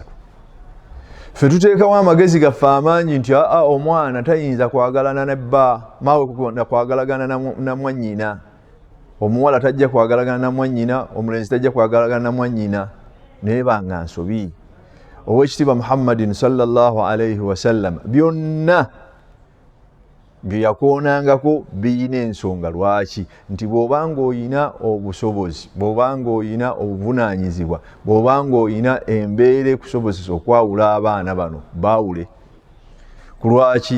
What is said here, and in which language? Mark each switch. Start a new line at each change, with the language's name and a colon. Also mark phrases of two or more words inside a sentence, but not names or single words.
Ganda: ffe tuteekawo amagezi gaffe amangi nti omwana tayinza kwagalana ne bba, maawe kwagalagana na mwannyina, omuwala tajja kwagalagana na mwannyina, omulenzi tajja kwagalagana na mwannyina. naye banga nsobi. Owekitiibwa Muhammadin
Arabic: صلى الله عليه وسلم
Ganda: byonna bye yakoonangako biyina ensonga. Lwaki? nti bw'obanga oyina obusobozi, bw'obanga oyina obuvunaanyizibwa, bw'obanga oyina embeera ekusobozesa okwawula abaana bano, baawule. ku lwaki?